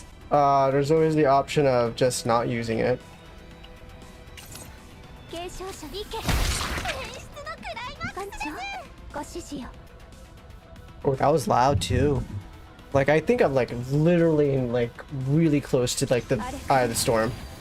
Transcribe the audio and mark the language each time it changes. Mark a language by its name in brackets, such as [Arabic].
[English] There's always the option of just not using it. [Japanese] 継承者リケ演出のクライマックスです。ご指示を。 [English] Oh, that was loud too. Like, I think I'm like literally like really close to like the eye of the storm.